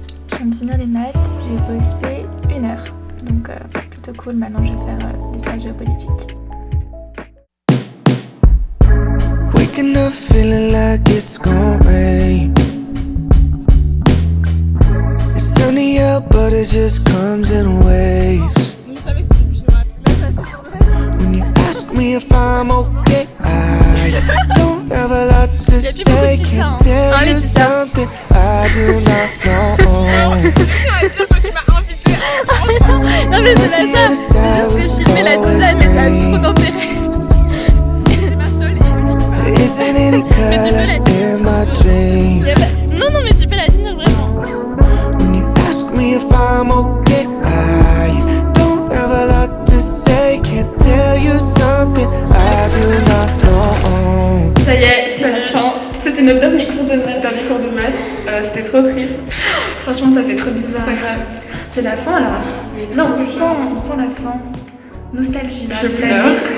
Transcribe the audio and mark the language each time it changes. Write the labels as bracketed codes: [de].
[fr] Je viens de finir les maths, j'ai bossé 1 heure. Donc plutôt cool, maintenant je vais faire l'histoire géopolitique. [en] Waking up feeling like it's gonna rain. It's sunny out but it just comes in waves. When you ask me if I'm okay, I don't have a lot to say. Can't tell you something I do not know. [fr] Non mais c'est pas ça, c'est juste que je filmais la totale mais ça a trop d'intérêt. C'est ma seule et unique. Mais tu peux la finir. Non mais tu peux la finir vraiment. [en] When you ask me if I'm okay, I don't have a lot to say. Can't tell you something I do not know. [fr] Ça y est, c'est la fin. C'était notre dernier cours de maths. C'était trop triste. Franchement ça fait trop bizarre. C'est pas grave. C'est la fin là. Là on sent la fin. Nostalgie. Je pleure.